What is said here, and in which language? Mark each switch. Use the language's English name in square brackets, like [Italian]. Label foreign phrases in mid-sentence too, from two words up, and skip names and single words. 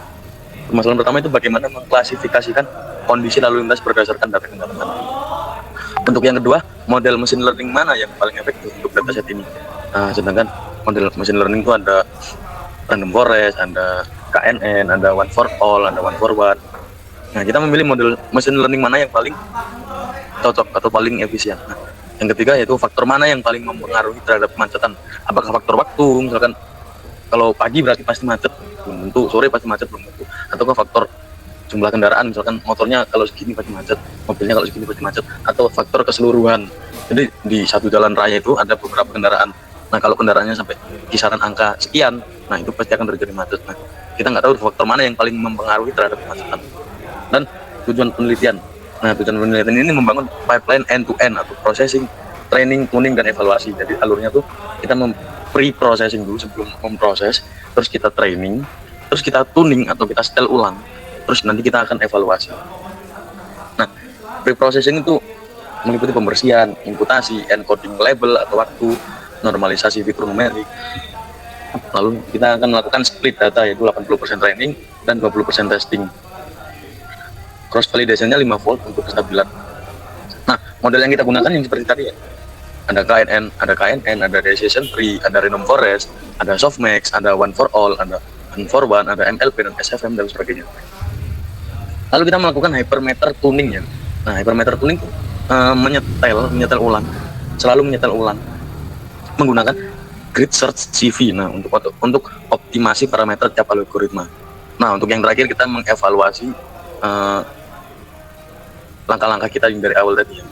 [Indonesian] Permasalahan pertama itu bagaimana mengklasifikasikan kondisi lalu lintas berdasarkan data kendaraan. Untuk yang kedua, model [English] machine learning [Indonesian] mana yang paling efektif untuk dataset ini. Nah, sedangkan model [English] machine learning [Indonesian] itu ada [English] random forest, [Indonesian] ada KNN, ada [English] one for all, [Indonesian] ada [English] one for one. [Indonesian] Nah, kita memilih model [English] machine learning [Indonesian] mana yang paling cocok atau paling efisien. Nah, Yang ketiga yaitu faktor mana yang paling mempengaruhi terhadap kemacetan. Apakah faktor waktu, misalkan kalau pagi berarti pasti macet, belum tentu, sore pasti macet, belum tentu. Ataukah faktor jumlah kendaraan, misalkan motornya kalau segini pasti macet, mobilnya kalau segini pasti macet, atau faktor keseluruhan. Jadi di satu jalan raya itu ada beberapa kendaraan. Nah kalau kendaraannya sampai kisaran angka sekian, nah itu pasti akan terjadi macet. Nah kita nggak tahu faktor mana yang paling mempengaruhi terhadap kemacetan. Dan tujuan penelitian. Nah tujuan penelitian ini membangun [English] pipeline end-to-end [Indonesian] atau [English] processing, training, tuning, [Indonesian] dan evaluasi. Jadi alurnya tuh kita pre-processing dulu sebelum memproses, terus kita training, terus kita tuning atau kita setel ulang, terus nanti kita akan evaluasi. Nah pre-processing itu meliputi pembersihan, imputasi, encoding label atau waktu, normalisasi fitur numerik. Lalu kita akan melakukan split data yaitu 80% training dan 20% testing. [English] Cross validation-nya [Indonesian] 5 volt untuk kestabilan. Nah, model yang kita gunakan yang seperti tadi ya. Ada KNN, ada [English] decision tree, [Indonesian] ada [English] random forest, [Indonesian] ada softmax, ada [English] one for all, [Indonesian] ada [English] one for one, [Indonesian] ada MLP dan SFM dan sebagainya. Lalu kita melakukan [English] hypermeter tuning [Indonesian] ya. Nah, [English] hypermeter tuning [Indonesian] menyetel ulang, selalu menyetel ulang menggunakan [English] grid search CV. [Indonesian] Nah, untuk optimasi parameter tiap algoritma. Nah, untuk yang terakhir kita mengevaluasi langkah-langkah kita yang dari awal tadi ya.